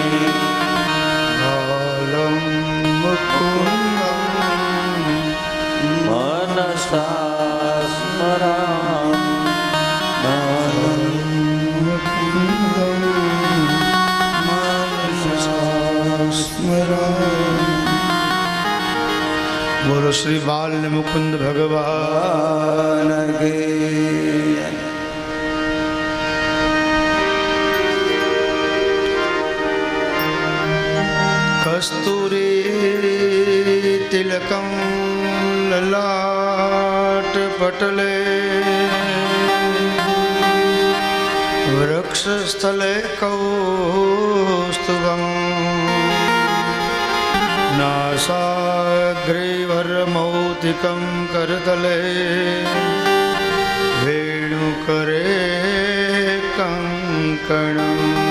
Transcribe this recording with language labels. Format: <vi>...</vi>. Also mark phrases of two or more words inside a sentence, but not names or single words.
<sa>बालं मुकुन्दं मनसा स्मरामि बालं मुकुन्दं मनसा स्मरामि</sa> <hi>बोलो श्री बाल मुकुंद भगवान के</hi> <sa>कस्तूरी तिलकं ललाट पटले वृक्षस्थले कौस्तुभम् नासाग्रे वरमौक्तिकं करतले वेणुकरे कङ्कणम्</sa>